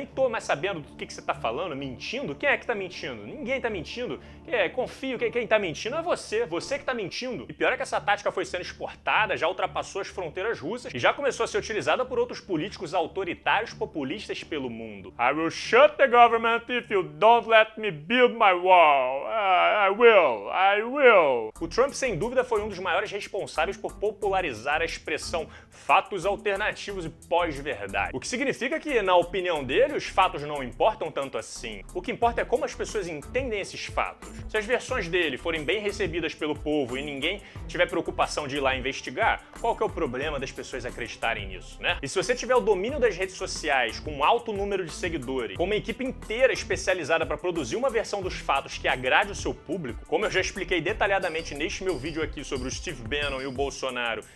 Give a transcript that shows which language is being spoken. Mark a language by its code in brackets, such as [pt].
[pt] Nem tô mais sabendo do que você tá falando, mentindo? Quem é que tá mentindo? Ninguém tá mentindo. Confio que quem tá mentindo é você que tá mentindo. E pior é que essa tática foi sendo exportada, já ultrapassou as fronteiras russas e já começou a ser utilizada por outros políticos autoritários populistas pelo mundo. [en] I will shut the government if you don't let me build my wall. I will. [pt] O Trump, sem dúvida, foi um dos maiores responsáveis por popularizar a expressão fatos alternativos e pós-verdade. O que significa que, na opinião dele, os fatos não importam tanto assim. O que importa é como as pessoas entendem esses fatos. Se as versões dele forem bem recebidas pelo povo e ninguém tiver preocupação de ir lá investigar, qual que é o problema das pessoas acreditarem nisso, né? E se você tiver o domínio das redes sociais, com um alto número de seguidores, com uma equipe inteira especializada para produzir uma versão dos fatos que agrade o seu público, como eu já expliquei detalhadamente neste meu vídeo aqui sobre o Steve Bannon e o Bolsonaro,